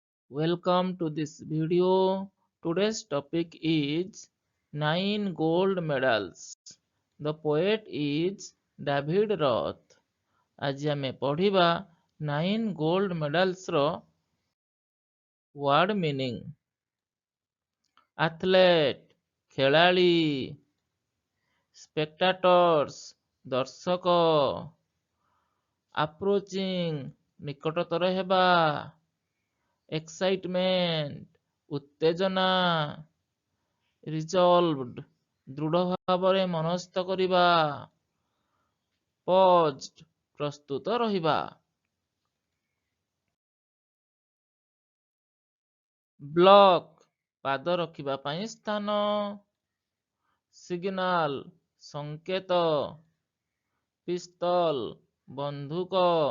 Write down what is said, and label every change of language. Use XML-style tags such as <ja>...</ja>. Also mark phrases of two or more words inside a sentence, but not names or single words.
<en>Welcome to this video. Today's topic is 9 gold medals. The poet is David Roth.</en> <or>ଆଜି ଆମେ ପଢିବା 9 gold medals ର</or> <en>word meaning.</en> <or>Athlete ଖେଳାଳି, spectators ଦର୍ଶକ, approaching ନିକଟତର ହେବା, excitement ଉତ୍ତେଜନା, resolved ଦୃଢ଼ ଭାବରେ ମନସ୍ଥ କରିବା, poised ପ୍ରସ୍ତୁତ ରହିବା। ବ୍ଲକ୍ ପାଦ ରଖିବା ପାଇଁ ସ୍ଥାନ, ସିଗ୍ନାଲ ସଂକେତ, ପିସ୍ତଲ ବନ୍ଧୁକ,</or>